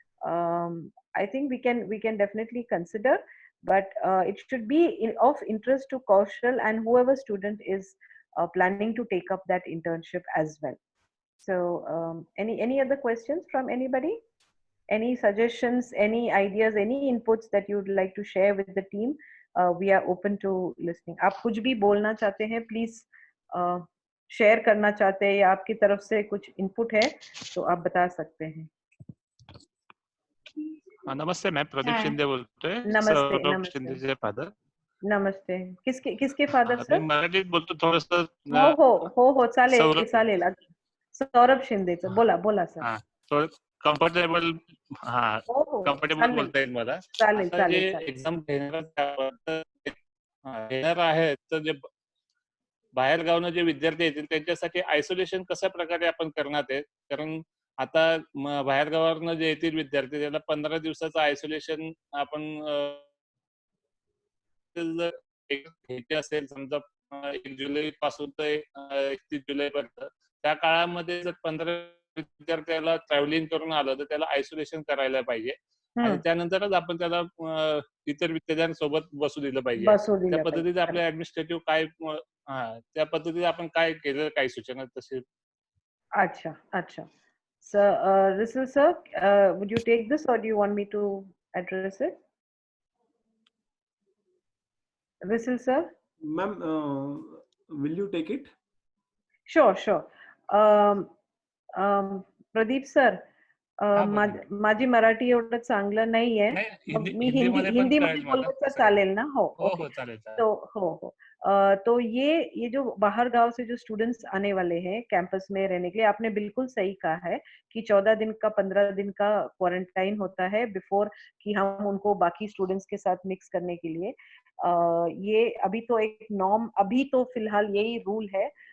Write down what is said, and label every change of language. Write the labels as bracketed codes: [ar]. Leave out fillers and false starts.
[en] I think we can definitely consider, but it should be of interest to Kaushal and whoever student is planning to take up that internship as well. So any other questions from anybody? Any suggestions, any ideas, any inputs that you would like to share with the team? We are open to listening. [hi] आप कुछ भी बोलना चाहते हैं, please share करना चाहते हैं, या आपकी तरफ से कुछ input है तो आप बता सकते हैं. [mr] नमस्ते, मैं प्रदीप शिंदे बोलतोय. नमस्ते, सौरभ नमस्ते. शिंदेचे फादर. [hi] नमस्ते. किसके फादर सर? [mr] मी मराठीत बोलतो थोडंसं. हो चालेल. सौरभ शिंदेचं बोला सर. हां, थोडं कम्फर्टेबल. हां, कम्फर्टेबल बोलता येईल मला. आता जे एक्झाम घेणार आहेत, तर जे बाहेर गावनं जे विद्यार्थी येतील त्यांच्यासाठी आयसोलेशन कशा प्रकारे आपण करणार आहे? कारण आता बाहेर गावावरनं जे येतील विद्यार्थी त्याला 15 दिवसाचं आयसोलेशन आपण जर घ्यायचे असेल, समजा 1 जुलै पासून ते 31 जुलैपर्यंत, त्या काळामध्ये जर 15 विद्यार्थ्याला ट्रॅव्हलिंग करून आलं तर त्याला आयसोलेशन करायला पाहिजे, आणि त्यानंतरच आपण त्याला इतर विद्यार्थ्यांसोबत बसू दिलं पाहिजे. त्या पद्धतीने आपले ऍडमिनिस्ट्रेटिव्ह काय, त्या पद्धतीने आपण काय केलं, काही सूचना तसे. अच्छा. [en] So, Russell sir, would you take this or do you want me to address it? Russell sir? Ma'am, will you take it? Sure. [mr] Pradeep sir, माझी मराठी एवढं चांगलं नाहीये. मी हिंदीमध्ये बोललं तर चालेल ना? हो चालेल. हो. [hi] तो ये जो बाहर गांव से जो स्टूडेंट्स आने वाले हैं कैंपस में रहने के लिए, आपने बिल्कुल सही कहा है कि 14 दिन का 15 दिन का क्वारंटाइन होता है बिफोर कि हम उनको बाकी स्टूडेंट्स के साथ मिक्स करने के लिए. ये अभी तो एक नॉर्म, अभी तो फिलहाल यही रूल है.